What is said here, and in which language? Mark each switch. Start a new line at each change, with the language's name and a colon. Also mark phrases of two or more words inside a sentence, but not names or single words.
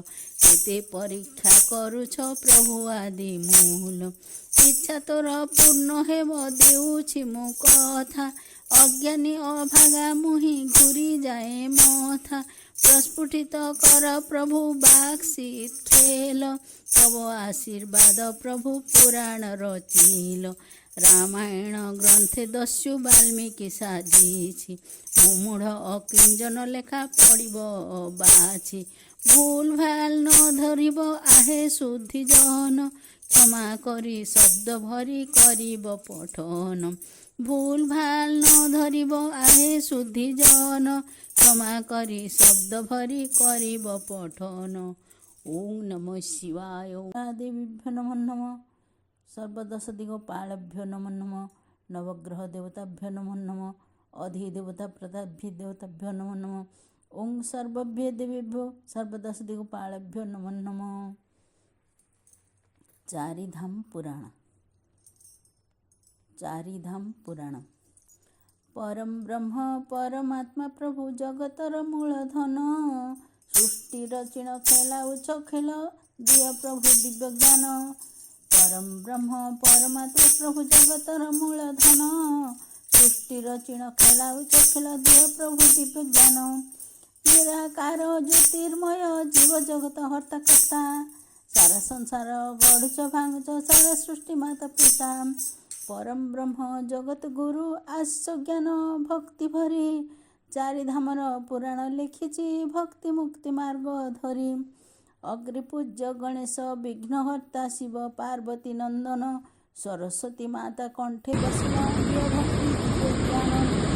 Odia: କେତେ ପରୀକ୍ଷା କରୁଛ ପ୍ରଭୁ ଆଦି ମୂଳ। ଇଚ୍ଛା ତୋର ପୂର୍ଣ୍ଣ ହେବ ଦେଉଛି ମୁ କଥା। ଅଜ୍ଞାନୀ ଅଭାଗା ମୁହି ଘୁରୀ ଯାଏ ମଥା। ପ୍ରସ୍ଫୁଟିତ କର ପ୍ରଭୁ ବାକ୍ସୀ ଖେଳ। ତବ ଆଶୀର୍ବାଦ ପ୍ରଭୁ ପୁରାଣ ରଚିଲ। ରାମାୟଣ ଗ୍ରନ୍ଥେ ଦସ୍ୟୁ ବାଲ୍ମୀକି ସାଜିଛି। ମୁମୂଢ଼ ଅକିଂଜନ ଲେଖା ପଡ଼ିବ ବାଛି। ଭୂଲ ଭାଲ ନ ଧରିବ ଆହେ ଶୁଦ୍ଧି ଜନ। କ୍ଷମା କରୀ ଶବ୍ଦ ଭରୀ କରିବ ପଠନ। ଭୂଲ ଭାଲ ନ ଧରିବ ଆହେ ଶୁଦ୍ଧି ଜନ। କ୍ଷମା କରୀ ଶବ୍ଦ ଭରୀ କରିବ ପଠନ।
Sanskrit: ओम नमः शिवाय। देवीभ्यो नमो नमः। सर्वदश दिगपालेभ्यो नमो नमः। नवग्रह देवताभ्यो नमो नमः। अधिदेवता प्रदाभ्य देवताभ्यो नमो नमः। ओम सर्वभ्यो देवेभ्यो सर्वदश दिगपालेभ्यो नमो नमः।
Odia: चारिधाम पुराण। चारिधाम पुराण। ପରମ ବ୍ରହ୍ମ ପରମାତ୍ମା ପ୍ରଭୁ ଜଗତର ମୂଳଧନ। ସୃଷ୍ଟି ରଚିଣ ଖେଳାଉଛ ଖେଳ ଦିୟ ପ୍ରଭୁ ଦିବ୍ୟ ଜ୍ଞାନ। ପରମ ବ୍ରହ୍ମ ପରମାତ୍ମା ପ୍ରଭୁ ଜଗତର ମୂଳଧନ। ସୃଷ୍ଟି ରଚିଣ ଖେଳାଉଛ ଖେଳ ଦିୟ ପ୍ରଭୁ ଦିବ୍ୟ ଜ୍ଞାନ। ନିରାକାର ଜ୍ୟୋତିର୍ମୟ ଜୀବ ଜଗତ ହର୍ତ୍ତା କର୍ତ୍ତା। ସାରା ସଂସାର ଗଢ଼ୁଚ ଭାଂଗୁଚ ସାରା ସୃଷ୍ଟି ମାତା ପିତା। ପରମ ବ୍ରହ୍ମ ଜଗତ ଗୁରୁ ଆଶ୍ଚ ଜ୍ଞାନ ଭକ୍ତି ଭରୀ। ଚାରିଧାମର ପୁରାଣ ଲିଖିଛି ଭକ୍ତି ମୁକ୍ତି ମାର୍ଗ ଧରୀ। ଅଗ୍ରିପୂଜ୍ୟ ଗଣେଶ ବିଘ୍ନହର୍ତ୍ତା ଶିବ ପାର୍ବତୀ ନନ୍ଦନ। ସରସ୍ୱତୀ ମାତା କଣ୍ଠେ ବସିଲା ଭକ୍ତି ଜ୍ଞାନ।